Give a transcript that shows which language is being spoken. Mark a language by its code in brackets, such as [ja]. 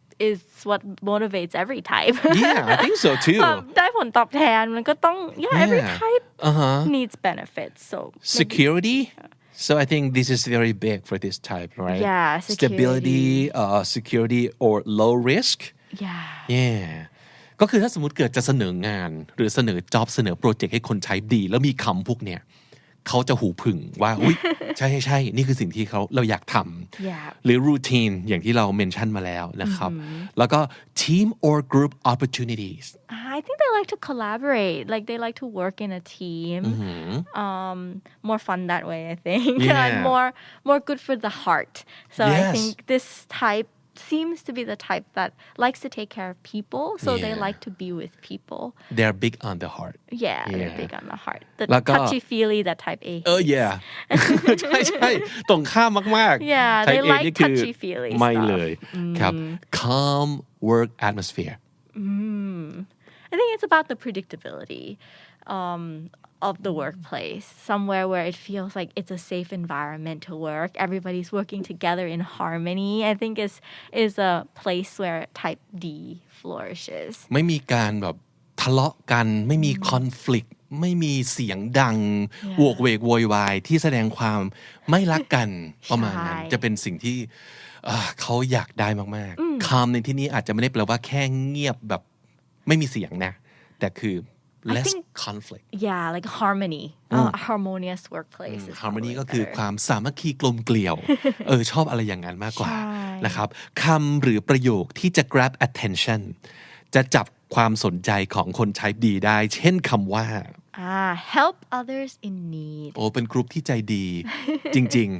[en] is what motivates every type Yeah, I think so too. [th] ได้ผลตอบแทนมันก็ต้อง [en] every type needs benefits so Security. So I think this is very big for this type, right? Yeah, Stability, security or low risk. Yeah. [th] ก็คือถ้าสมมติเกิดจะเสนองานหรือเสนอ job เสนอโปรเจกต์ให้คนใช้ดีแล้วมีคำพวกเนี้ยเขาจะหูผึ่งว่าอุ๊ยใช่นี่คือสิ่งที่เราอยากทำหรือ routine อย่างที่เราเมนชั่นมาแล้วนะครับแล้วก็ [en] team or group opportunities I think they like to collaborate like they like to work in a team more fun that way I think and more good for the heart so I think this type seems to be the type that likes to take care of people so they like to be with people they're big on the heart they're big on the heart the touchy-feely that type A yeah [th] ใช่ตรงข้ามมาก [en] ๆ they like touchy-feely ไม่เลยครับ calm work atmosphere I think it's about the predictability of the workplace somewhere where it feels like it's a safe environment to work everybody's working together in harmony I think is a place where type D flourishes [th] ไม่มีการแบบทะเลาะกันไม่มี conflict ไม่มีเสียงดังโวกเวกโวยวายที่แสดงความไม่รักกันประมาณนั้นจะเป็นสิ่งที่เขาอยากได้มากๆ calm ในที่นี้อาจจะไม่ได้แปลว่าแค่เงียบแบบไม่มีเสียงนะแต่คือ [en] less conflict like harmony harmonious workplace [th] harmony ก็คือความสามัคคีกลมเกลียวชอบอะไรอย่างนั้นมากกว่านะครับคำหรือประโยคที่จะ [en] grab attention [th] จะจับความสนใจของคนใช้ดีได้เช่นคำว่า [en] help others in need [th] เป็นกลุ่มที่ใจดีจริง